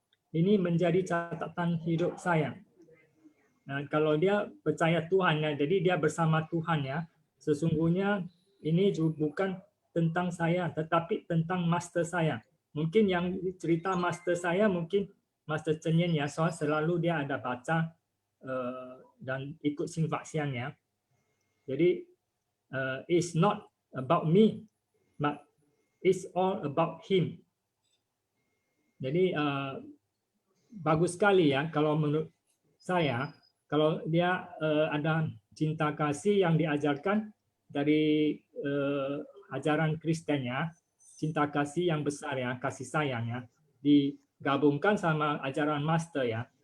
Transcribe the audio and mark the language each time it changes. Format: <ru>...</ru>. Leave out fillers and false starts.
<id>Ini menjadi catatan hidup saya. Nah, kalau dia percaya Tuhan ya, jadi dia bersama Tuhan ya. Sesungguhnya ini bukan tentang saya, tetapi tentang master saya. Mungkin yang cerita master saya mungkin Master Chen Yen ya, soal selalu dia ada baca dan ikut simpatisannya.</id> <en>Jadi it's not about me, but it's all about him.</en> <id>Jadi bagus sekali ya kalau menurut saya, kalau dia ada cinta kasih yang diajarkan dari ajaran Kristennya, cinta kasih yang besar ya, kasih sayang ya, digabungkan sama ajaran master ya.</id>